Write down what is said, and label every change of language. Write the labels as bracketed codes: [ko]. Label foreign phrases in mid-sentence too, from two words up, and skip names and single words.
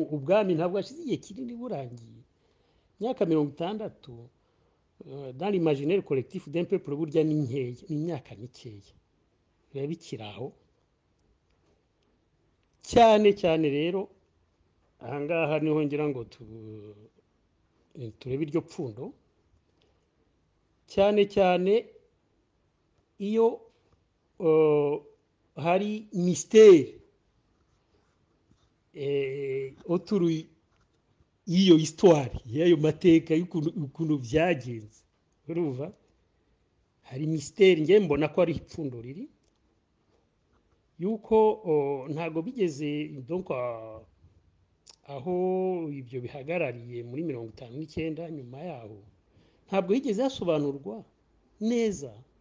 [rw] Ubwami ntabwo hashize igihe kinini burangiye, imyaka 60 [fr] dans l'imaginaire collectif d'un peuple [rw] burya ni nkeya, ni imyaka mikeya biba bikiraho cyane cyane. Rero ahangaha niho ngira ngo turebe iryo pfundo, cyane cyane iyo hari [fr] mystère autour [rw] y'iyo histoire, y'ayo mateka y'ukuntu byagenze. Urumva hari mystère, ngiye mbona ko ari ipfundo riri yuko ntago bigeze, donc aho ibyo bihagarariye muri 59 nyuma yaho ntabwo higeze hasobanurwa neza